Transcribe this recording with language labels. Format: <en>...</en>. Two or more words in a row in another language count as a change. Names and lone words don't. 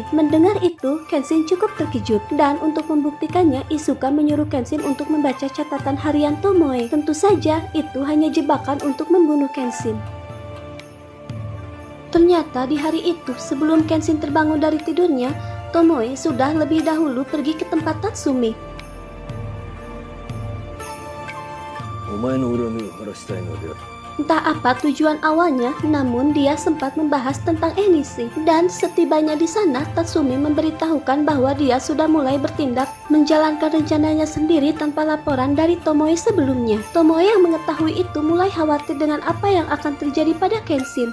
<id>Mendengar itu, Kenshin cukup terkejut dan untuk membuktikannya Isuka menyuruh Kenshin untuk membaca catatan harian Tomoe. Tentu saja itu hanya jebakan untuk membunuh Kenshin. Ternyata di hari itu sebelum Kenshin terbangun dari tidurnya, Tomoe sudah lebih dahulu pergi ke tempat Tatsumi.</id> <ja>お前の恨みを晴らしたいのである。</ja> <id>Entah apa tujuan awalnya, namun dia sempat membahas tentang Enishi. Dan setibanya di sana, Tatsumi memberitahukan bahwa dia sudah mulai bertindak menjalankan rencananya sendiri tanpa laporan dari Tomoe sebelumnya. Tomoe yang mengetahui itu mulai khawatir dengan apa yang akan terjadi pada Kenshin.</id>